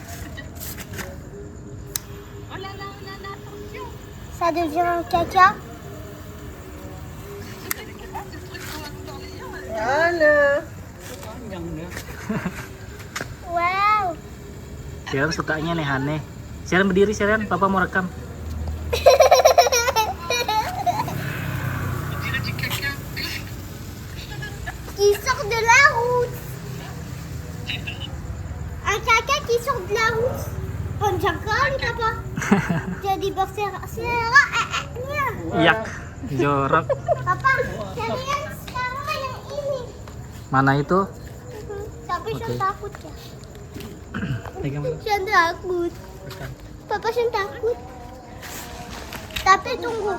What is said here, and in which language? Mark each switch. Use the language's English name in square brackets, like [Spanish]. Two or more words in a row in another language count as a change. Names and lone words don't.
[Indonesian] Satu jam kecap. Voilà. Wow. Sirian sukanya aneh-aneh. Sirian berdiri, Sirian. Papa mau rekam. [French] Qui sort de la route. Un caca qui sort de la route. [Indonesian] Panjangkali papa. Jadi berserak-serak. Yak, jorok. Papa, cari yang sekarang yang ini. Mana itu? Tapi Oke. saya takut ya. Pegang. Saya takut. Papa saya takut. Tapi tunggu.